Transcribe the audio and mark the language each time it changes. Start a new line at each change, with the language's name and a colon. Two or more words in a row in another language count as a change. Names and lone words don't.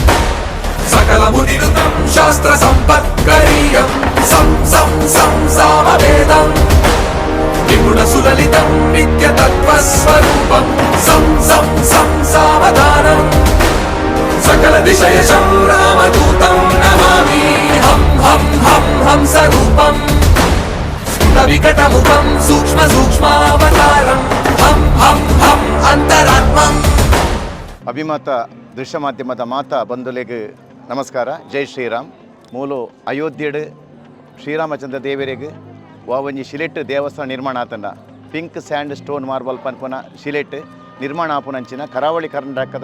Sanskrit: सकलमुनिरुतं शास्त्रसम्पत्करीयं सं सं सं सामवेदम् निपुणसुललितं नित्यतत्त्वस्वरूपं सं सं सं सावधानम् सकल दिशयशं रामदूतं नमामि हं हं हं हंसरूपम् विकटमुखं सूक्ष्म सूक्ष्मावतारं हं हं हं ಅಂತರಾತ್ಮಂ.
Tulu: ಅಭಿಮತ ದೃಶ್ಯ ಮಾಧ್ಯಮದ ಮಾತಾ ಬಂಧುಲೆಗೆ ನಮಸ್ಕಾರ. ಜೈ ಶ್ರೀರಾಮ್. ಮೂಲು ಅಯೋಧ್ಯೆಡು ಶ್ರೀರಾಮಚಂದ್ರ ದೇವರಿಗೆ ಒಂಜಿ ಶಿಲೆಟ್ ದೇವಸ್ಥಾನ ನಿರ್ಮಾಣ ಆತಂಡ
English: pink sand stone marble
Tulu: ಪನ್ಪುನ ಶಿಲೆಟ್ ನಿರ್ಮಾಣ ಆಪುನಂಚಿನ ಕರಾವಳಿ ಕರ್ನಾಟಕದ